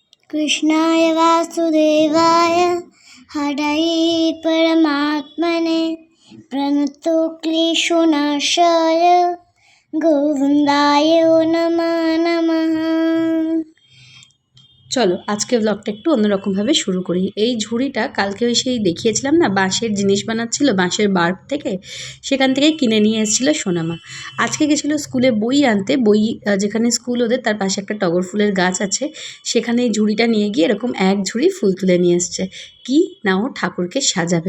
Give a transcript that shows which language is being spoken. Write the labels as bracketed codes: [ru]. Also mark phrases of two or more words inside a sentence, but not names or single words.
[sa] कृष्णाय वासुदेवाय हरये परमात्मने प्रणतो क्लेशनाशाय गोविन्दाय नमः। [bn] চলো আজকে ব্লগটা একটু অন্যরকমভাবে শুরু করি। এই ঝুড়িটা কালকে ওই সেই দেখিয়েছিলাম না, বাঁশের জিনিস বানাচ্ছিল, বাঁশের বার্ক থেকে, সেখান থেকে কিনে নিয়ে এসেছিলো সোনামা। আজকে গেছিলো স্কুলে বই আনতে, বই যেখানে স্কুল ওদের তার পাশে একটা টগর ফুলের গাছ আছে, সেখানে এই ঝুড়িটা নিয়ে গিয়ে এরকম এক ঝুড়ি ফুল তুলে নিয়ে এসছে, কি না ও ঠাকুরকে সাজাবে।